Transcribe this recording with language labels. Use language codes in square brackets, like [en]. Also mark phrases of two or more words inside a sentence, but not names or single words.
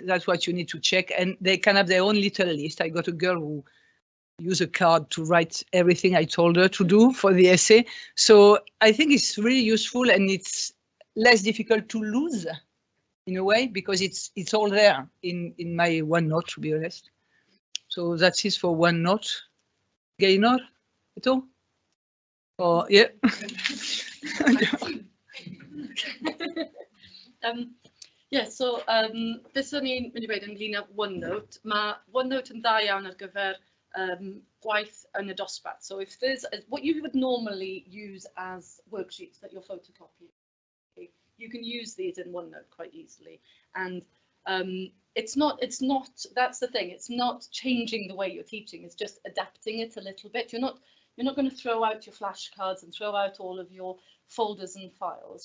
[en] That's what you need to check. And they can have their own little list. I got a girl who used a card to write everything I told her to do for the essay. So I think it's really useful, and it's less difficult to lose in a way, because it's all there in my OneNote, to be honest. So that's it for OneNote. Gaynor, ito? Oh, yeah. [cy] So beth o'n i'n mynd i weid ynglyn â OneNote. Mae OneNote yn dda iawn ar gyfer gwaith yn y dosbarth. [en] So if there's what you would normally use as worksheets that you're photocopying, you can use these in OneNote quite easily. And it's not, that's the thing, it's not changing the way you're teaching, it's just adapting it a little bit. You're not going to throw out your flashcards and throw out all of your folders and files.